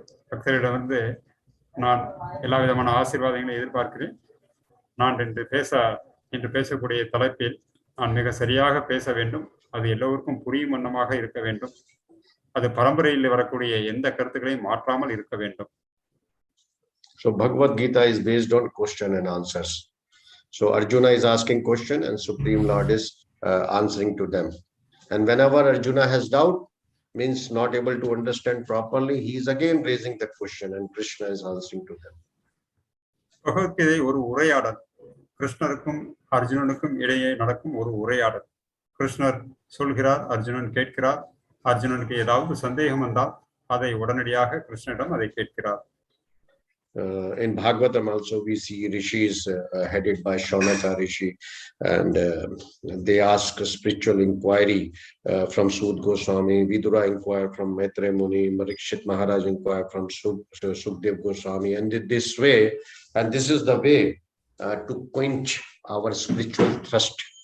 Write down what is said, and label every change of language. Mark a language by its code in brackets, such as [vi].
[ta] பக்தரிடம் நான் எல்லா விதமான ஆசீர்வாதங்களை எதிர்பார்க்கிறேன். நான் இன்று பேசக்கூடிய தலைப்பில் நான் மிக சரியாக பேச வேண்டும். அது எல்லோருக்கும் புரியும் வண்ணமாக இருக்க வேண்டும். அது பரம்பரையில் வரக்கூடிய எந்த கருத்துக்களையும் மாற்றாமல் இருக்க வேண்டும். [en] So Bhagavad Gita is based on question and answers. So Arjuna is asking question and Supreme Lord is answering to them. And whenever Arjuna has doubt, means not able to understand properly, he is again raising the question and Krishna is answering to them. [ta] Bhagavad Gita ஒரு உரையாடல். கிருஷ்ணருக்கும் அர்ஜுனனுக்கும் இடையே நடக்கும் ஒரு உரையாடல். கிருஷ்ணர் சொல்கிறார், அர்ஜுனன் கேட்கிறார். அர்ஜுனனுக்கு ஏதாவது சந்தேகம் வந்தால் அதை உடனடியாக கிருஷ்ணனிடம் அதை கேட்கிறார். [en] In Bhagavatam also we see rishis headed by Shaunaka Rishi, and they ask a spiritual inquiry from Sud Goswami, Vidura inquired from Maitreya Muni, Parikshit Maharaj inquired from Sukdev Goswami, and in this way, and this is the way to quench our spiritual thirst.